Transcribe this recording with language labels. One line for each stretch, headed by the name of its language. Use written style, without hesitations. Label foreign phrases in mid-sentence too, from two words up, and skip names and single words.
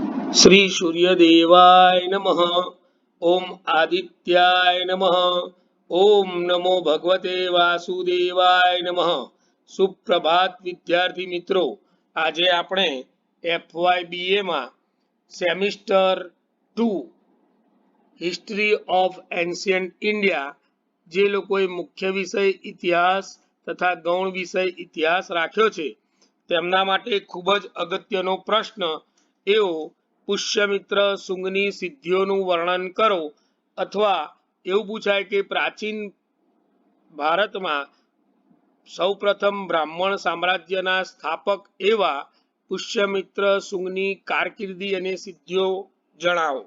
Sanskrit: श्री सूर्यदेवाय नमः। ओम आदित्याय नमः। ओम नमो भगवते वासुदेवाय नमः।
Hindi: सुप्रभात विद्यार्थी मित्रों,
Gujarati: આજે આપણે FYBA માં સેમિસ્ટર 2
English: History of Ancient India,
Gujarati: જે લોકોએ મુખ્ય વિષય ઇતિહાસ તથા ગૌણ વિષય ઇતિહાસ રાખ્યો છે તેમના માટે ખૂબ જ અગત્યનો પ્રશ્ન એવો પુષ્યમિત્ર શુંગની સિદ્ધિઓનું વર્ણન કરો, અથવા એવું પૂછાય કે પ્રાચીન ભારતમાં સૌપ્રથમ બ્રાહ્મણ સામ્રાજ્યના સ્થાપક એવા પુષ્યમિત્ર શુંગની કારકિર્દી અને સિદ્ધિઓ જણાવો.